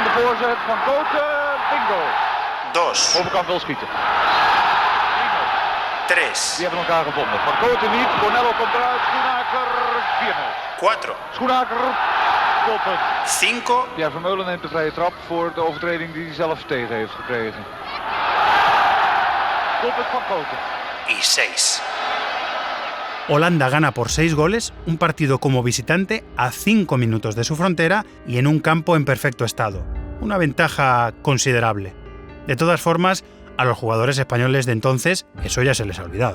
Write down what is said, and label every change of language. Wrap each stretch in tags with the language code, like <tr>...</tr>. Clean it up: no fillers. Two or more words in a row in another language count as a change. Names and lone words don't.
<nl>2. 3. Die hebben elkaar gevonden. Van Cote niet, Bonello komt eruit, Schoenaker 4-0. 4. Schoenaker, doelpunt. 5. Ja, Vermeulen neemt de vrije trap voor de overtreding die hij zelf tegen heeft gekregen. Doelpunt van Cote.</nl> <es>Y 6. Holanda gana por 6 goles un partido como visitante a 5 minutos de su frontera y en un campo en perfecto estado. Una ventaja considerable. De todas formas, a los jugadores españoles de entonces eso ya se les ha olvidado.</es>